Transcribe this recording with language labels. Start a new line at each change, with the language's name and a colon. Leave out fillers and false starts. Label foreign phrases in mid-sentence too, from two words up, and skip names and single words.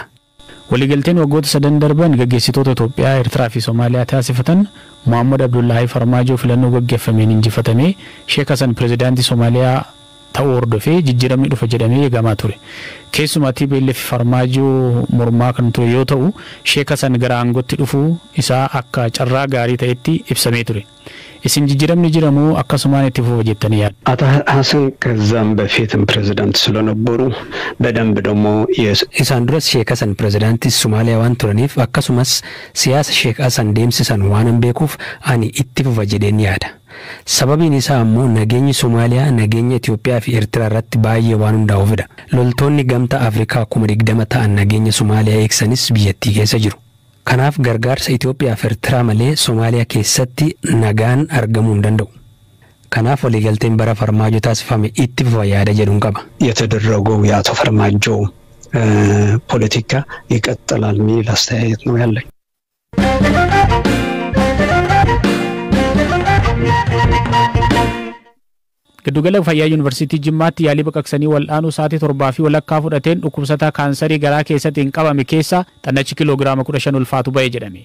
Oromo: waliigalteen waggoota 3 darban gaggeessitoota Itoophiyaa, Eertiraa fi Somaaliyaa taasifatan Muhammad Abdullahi Farmaajo filannoo gaggeeffameen injifatame Sheekh Hassan pirezidaantii Somaaliyaa ta'uu hordofee jijjiiramni dhufa jedhamee eegamaa ture. Keessumaa TPLF Farmaajo mormaa kan ture yoo ta'u, Sheekh Hassan gara aangootti dhufuu isaa akka carraa gaarii ta'etti ibsamee ture. isin jijjiiramni jiramu akkasumaan itti fufa jettanii yaad.
Amharic: አቶ ሐሰን ከዛም በፊትም ፕሬዝዳንት ስለነበሩ በደንብ ደግሞ
Oromo: isaan duras Sheekh Hassan pirezidaantii Somaaliyaa waan turaniif akkasumas siyaasa Sheekh Hassan deemsisan waan beekuuf ani itti fufa jedheen yaada. Sababiin isaa ammoo nageenyi Somaaliyaa nageenya Itoophiyaa fi Eertiraa irratti baay'ee waan hundaa'uufidha. Loltoonni gamtaa Afrikaa 20 ta'an nageenya Somaaliyaa eegsanis biyyattii keessa jiru. Kanaaf gargaarsa Itoophiyaa fi Eertiraa malee Somaaliyaa keessatti nagaan argamuu hin danda'u. Kanaaf waliigalteen bara Farmaajo taasifame itti fufa yaada jedhuun qaba.
Amharic: የተደረገው የአቶ ፈርማጆ ፖለቲካ ይቀጥላል የሚል አስተያየት ነው ያለኝ።
Oromo: Giddugala Fayyaa Yuunivarsiitii Jimmaatti yaalii baqaqsanii wal'aanuu sa'aatii 7 fi walakkaa fudhateen dhukkubsataa kaansarii garaa keessatti hin qabame keessa xannachi kiloogiraama 15 ulfaatu ba'e jedhame.